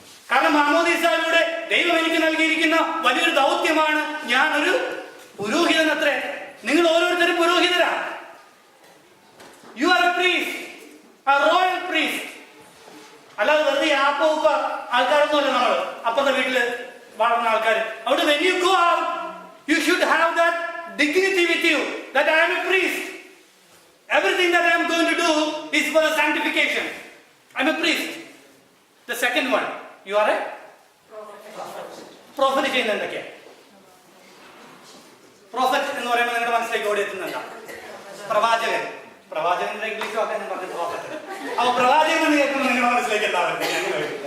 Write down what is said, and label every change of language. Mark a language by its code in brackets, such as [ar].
[ml] കാരണം മാമോദീസയിലൂടെ ദൈവം എനിക്ക് നൽകിയിരിക്കുന്ന വലിയൊരു ദൗത്യമാണ്. ഞാനൊരു പുരോഹിതനത്രേ. നിങ്ങൾ ഓരോരുത്തരും പുരോഹിതരാ. [en] You are a priest, a royal priest. [ml] അല്ലാതെ വെറുതെ ആപ്പ ആൾക്കാരൊന്നുമല്ല നമ്മൾ, അപ്പത്തെ വീട്ടില് വളർന്ന ആൾക്കാർ. അവിടെ [en] when you go out, you should have that dignity with you, that I am a priest. Everything that I am going to do is for the sanctification. I am a priest. The second one, you are a prophet. [ml] ചെയ്യുന്നത് എന്തൊക്കെയാ? Prophet എന്ന് പറയുമ്പോൾ നിങ്ങളുടെ മനസ്സിലേക്ക് ഓടി എത്തുന്നുണ്ടോ? പ്രവാചകൻ. പ്രവാചകന്റെ English ഒക്കെ ഞാൻ പറഞ്ഞു പ്രോഫറ്റ്. അപ്പൊ പ്രവാചകൻ എന്ന് കേൾക്കുമ്പോൾ നിങ്ങളുടെ മനസ്സിലേക്ക് എന്താ വരുന്നത്?